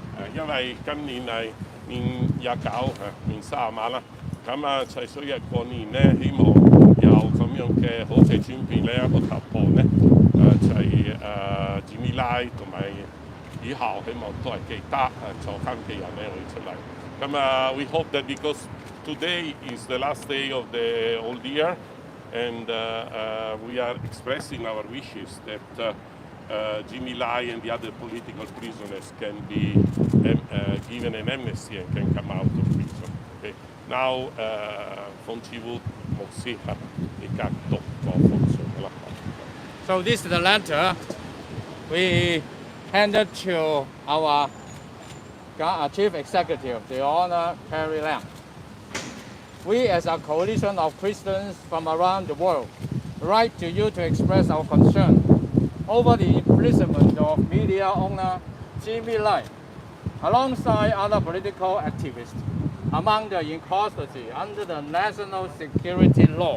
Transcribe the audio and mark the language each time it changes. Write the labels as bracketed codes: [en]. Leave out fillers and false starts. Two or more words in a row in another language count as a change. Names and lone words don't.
[yue] 因為今年係年29年30晚啦。咁就所以過年咧，希望有咁樣嘅好嘅轉變咧，一個突破咧，就係Jimmy Lai同埋以後希望都係記得做監嘅人咧會出嚟。 [en] 咁 we hope that because today is the last day of the old year, and we are expressing our wishes that Jimmy Lai and the other political prisoners can be given an amnesty and can come out of prison. Okay. Now, [yue] 馮智活牧師而家讀個封信啦。 [en] So this is the letter we handed to our Chief Executive, the Honour Carrie Lam. we as a coalition of Christians from around the world write to you to express our concern over the imprisonment of media owner Jimmy Lai, alongside other political activists, among the in custody under the national security law.